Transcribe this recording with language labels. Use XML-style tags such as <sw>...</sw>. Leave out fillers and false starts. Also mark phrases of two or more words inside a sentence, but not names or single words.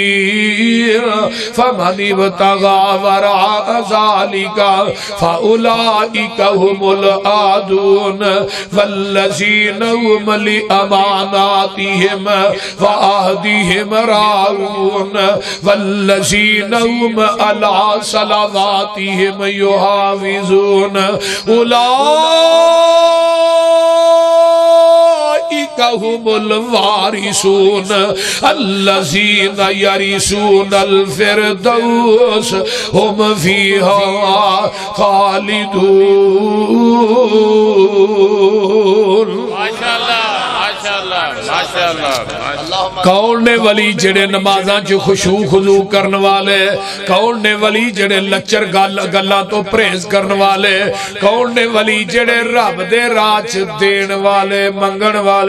<ar>فمن ابتغى وراء ذلك فأولئك هم العادون والذين هم لأماناتهم وعهدهم راعون والذين هم على صلواتهم يحافظون أولئك هم الوارثون الذين يرثون الفردوس هم فيها خالدون.</ar> <pa>کون نے ولی جیہڑے نمازاں چ خشوع خضوع کرن والے، کون نے ولی جیہڑے لچر گلاں تو پرہیز کرن والے، کون نے ولی جیہڑے رب دے رزق دین والے منگن والے.</pa>